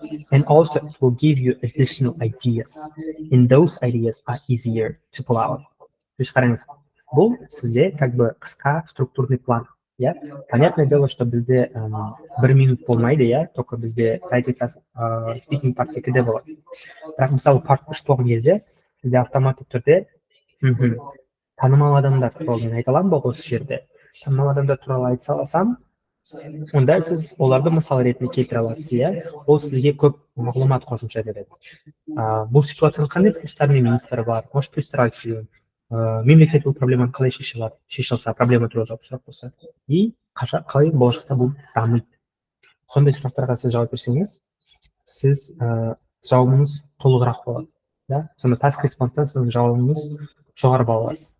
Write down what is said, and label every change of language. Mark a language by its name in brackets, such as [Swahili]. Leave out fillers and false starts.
[English] And also it will give you additional ideas. And those ideas are easier to pull out. [Russian] То есть [Kazakh] қараңыз, бұл сізде как бы қысқа структурный план. Иә, [Russian] понятное дело, что [Kazakh] бізде 1 минут болмайды, иә, только бізде практика спикинг парт 2-де болады. Бірақ мысалы парт 3 болған кезде сізде автоматты түрде танымал адамдар туралы мен айта аламын ба осы жерде? Танымал адамдар туралы айта салсам, онда сіз оларды мысал ретінде келтіре аласыз, иә, ол сізге көп мағлұмат қосымша береді. Бұл ситуацияның қандай плюстары мен минустары бар, может плюстар айтып жіберейін, мемлекет бұл проблеманы қалай шеше алса, проблема туралы жауап сұрақ болса, и қалай болашақта бұл дамиды. Сондай сұрақтарға сіз жауап берсеңіз, сіз жауабыңыз толығырақ болады. Да? Сонда task response-тан сіздің жауабыңыз жоғары болады.